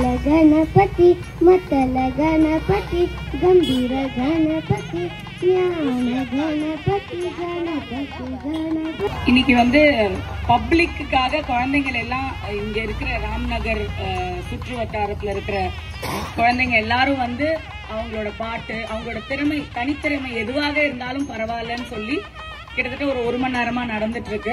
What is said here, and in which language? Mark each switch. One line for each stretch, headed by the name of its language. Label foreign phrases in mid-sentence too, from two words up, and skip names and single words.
Sanskrit: गणपति मतल गणपति गंभीर गणपति ज्ञान गणपति गणपति गणपति
Tamil: இன்னைக்கு வந்து பப்ளிக்குக்காக குழந்தைகள் எல்லாம் இங்க இருக்கிற ராம்நகர் சுற்று வட்டாரத்துல இருக்கிற குழந்தைங்க எல்லாரும் வந்து அவங்களோட பாட்டு அவங்களோட திறமை தனித்திறமை எதுவாக இருந்தாலும் பரவாயில்லன்னு சொல்லி கிட்டத்தட்ட ஒரு மணி நேரமா நடந்துட்டு இருக்கு.